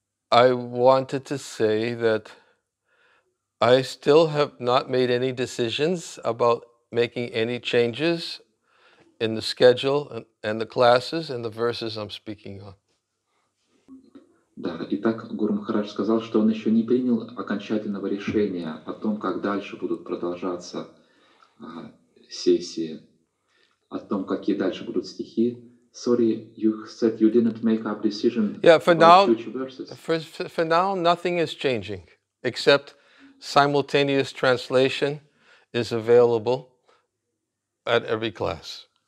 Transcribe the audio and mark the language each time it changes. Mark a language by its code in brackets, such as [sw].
[en] I wanted to say that I still have not made any decisions about making any changes in the schedule and the classes and the verses I'm speaking on. [ru] Да, итак, Гуру Махарадж сказал, что он еще не принял окончательного решения о том, как дальше будут продолжаться сессии, о том, какие дальше будут стихи. [en] Sorry, you said you didn't make up decision about future verses. For now, nothing is changing, except simultaneous translation is available at every class.